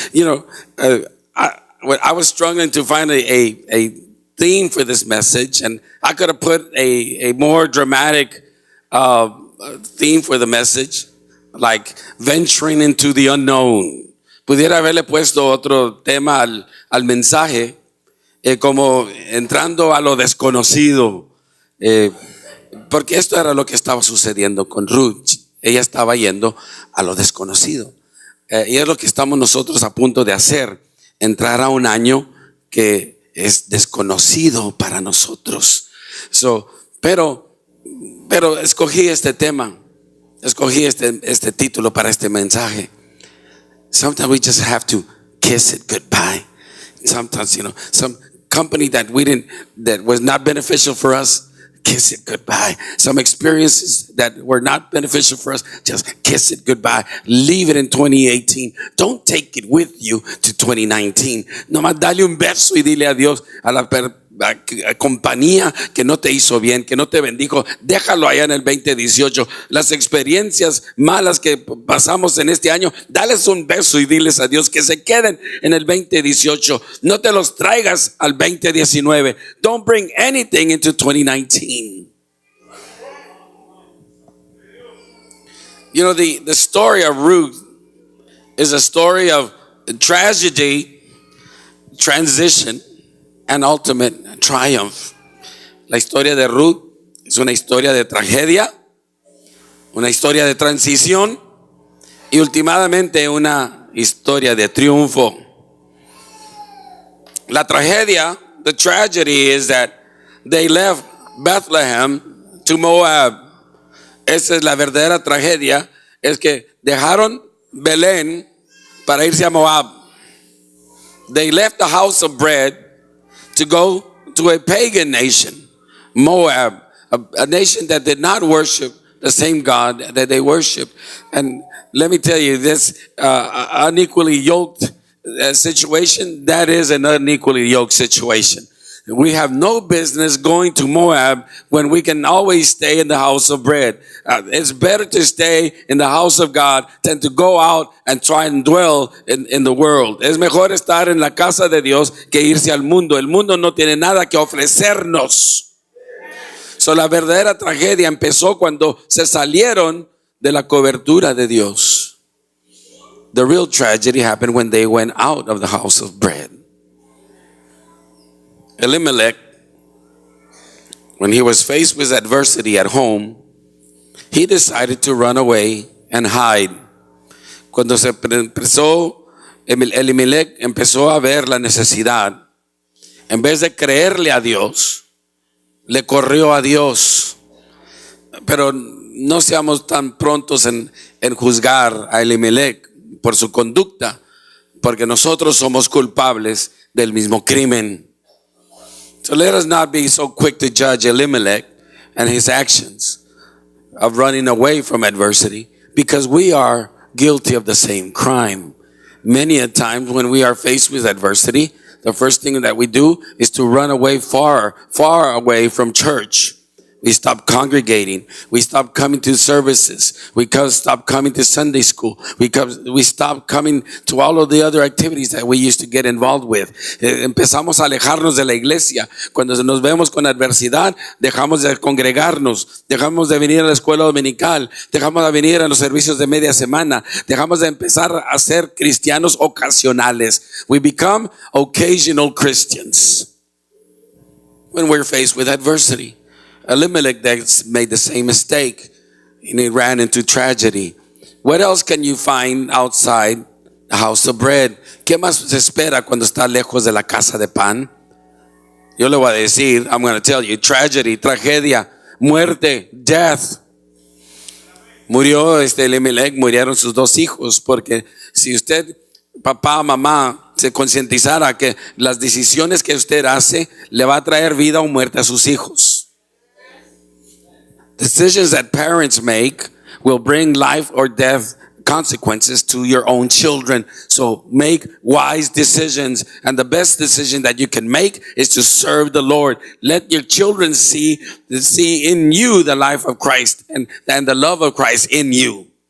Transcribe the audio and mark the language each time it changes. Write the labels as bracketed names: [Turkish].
[English] You know, I was struggling to find a theme for this message, and I could have put a more dramatic theme for the message, like venturing into the unknown. [Spanish] Pudiera haberle puesto otro tema al mensaje, como entrando a lo desconocido, porque esto era lo que estaba sucediendo con Ruth. Ella estaba yendo a lo desconocido, y es lo que estamos nosotros a punto de hacer, entrar a un año que es desconocido para nosotros. Pero escogí este tema, escogí este título para este mensaje. [English] Sometimes we just have to kiss it goodbye. Sometimes, some company that was not beneficial for us, kiss it goodbye. Some experiences that were not beneficial for us, just kiss it goodbye. Leave it in 2018. Don't take it with you to 2019. [Spanish] Nomás dale un beso y dile adiós a la compañía que no te hizo bien, que no te bendijo. Déjalo allá en el 2018. Las experiencias malas que pasamos en este año, dales un beso y diles adiós, que se queden en el 2018. No te los traigas al 2019. [English] Don't bring anything into 2019. You know, the story of Ruth is a story of tragedy, transition, and ultimate triumph. [Spanish] La historia de Ruth es una historia de tragedia, una historia de transición y últimamente una historia de triunfo. La tragedia, [English] the tragedy is that they left Bethlehem to Moab. [Spanish] Esa es la verdadera tragedia, es que dejaron Belén para irse a Moab. [English] They left the house of bread to go to a pagan nation, Moab, a nation that did not worship the same God that they worship. And let me tell you, this unequally yoked situation, that is an unequally yoked situation. We have no business going to Moab when we can always stay in the house of bread. It's better to stay in the house of God than to go out and try and dwell in the world. [Spanish] Es mejor estar en la casa de Dios que irse al mundo. El mundo no tiene nada que ofrecernos. So, la verdadera tragedia empezó cuando se salieron de la cobertura de Dios. [English] The real tragedy happened when they went out of the house of bread. Elimelech, when he was faced with adversity at home, he decided to run away and hide. [Spanish] Cuando se empezó, Elimelech empezó a ver la necesidad. En vez de creerle a Dios, le corrió a Dios. Pero no seamos tan prontos en juzgar a Elimelech por su conducta, porque nosotros somos culpables del mismo crimen. [English] So let us not be so quick to judge Elimelech and his actions of running away from adversity, because we are guilty of the same crime. Many a times when we are faced with adversity, the first thing that we do is to run away far away from church, We stop congregating. We stop coming to services. We stop coming to Sunday school. We stop coming to all of the other activities that we used to get involved with. [Spanish] Empezamos a alejarnos de la iglesia. Cuando nos vemos con adversidad, dejamos de congregarnos, dejamos de venir a la escuela dominical, dejamos de venir a los servicios de media semana, dejamos de empezar a ser cristianos ocasionales. [English] We become occasional Christians when we're faced with adversity. Elimelech made the same mistake and he ran into tragedy. What else can you find outside the house of bread? [Spanish] ¿Qué más se espera cuando está lejos de la casa de pan? Yo le voy a decir, [English] I'm going to tell you, [Spanish] tragedy, tragedia, muerte, death. Murió Elimelech, murieron sus dos hijos, porque si usted, papá, mamá, se concientizara que las decisiones que usted hace le va a traer vida o muerte a sus hijos. [English] Decisions that parents make will bring life or death consequences to your own children. So make wise decisions. And the best decision that you can make is to serve the Lord. Let your children see in you the life of Christ and the love of Christ in you.